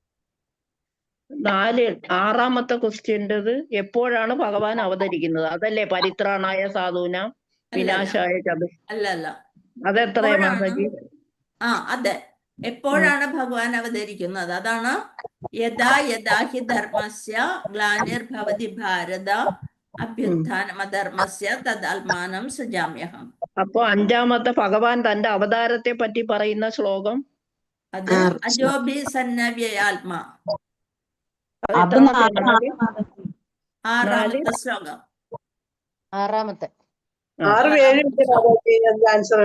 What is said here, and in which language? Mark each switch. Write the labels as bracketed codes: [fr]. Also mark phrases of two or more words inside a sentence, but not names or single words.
[ml] 6-ാമത്തെ ക്വസ്റ്റ്യൻ്റെത് എപ്പോഴാണ് ഭഗവാൻ അവതരിക്കുന്നത്? അതല്ലേ [sa] परित्राणाय साधून विनाशाय चतु. [ml] അല്ലല്ല, അതെത്രയാ മാതാജി? അതെ, എപ്പോഴാണ് ഭഗവാൻ അവതരിക്കുന്നത്? അതാണ് [sa] यथाहि धर्मस्य ग्लानिर्भवति भारत अभ्युत्थानमधर्मस्य तदात्मानं सृजाम्यहम्. [ml] അപ്പൊ 5-ാമത്തെ ഭഗവാൻ തന്റെ അവതാരത്തെ പറ്റി പറയുന്ന ശ്ലോകം അത് [sa] अजोबि सन्नव्ययात्मा. [ml] അത് 6-ാമത്തെ ശ്ലോകം. 6-ാമത്തെ 6, 7 ഇല്ല മാതാജി. ആൻസർ